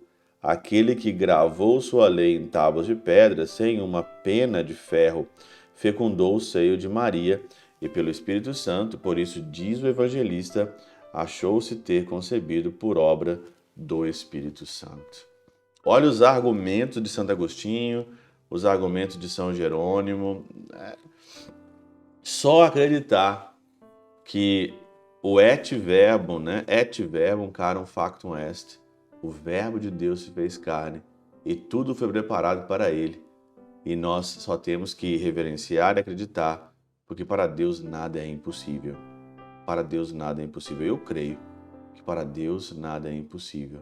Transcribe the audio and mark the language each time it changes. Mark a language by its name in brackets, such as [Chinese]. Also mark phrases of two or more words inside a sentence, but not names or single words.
[Portuguese] Aquele que gravou sua lei em tábuas de pedra, sem uma pena de ferro, fecundou o seio de Maria, e pelo Espírito Santo, por isso diz o evangelista, achou-se ter concebido por obra do Espírito Santo. Olha os argumentos de Santo Agostinho, os argumentos de São Jerônimo. Só acreditar que o [Latin] et verbum, et verbum carum factum est, [Portuguese] o verbo de Deus se fez carne e tudo foi preparado para ele. E nós só temos que reverenciar e acreditar, porque para Deus nada é impossível. Para Deus nada é impossível. Eu creio que para Deus nada é impossível.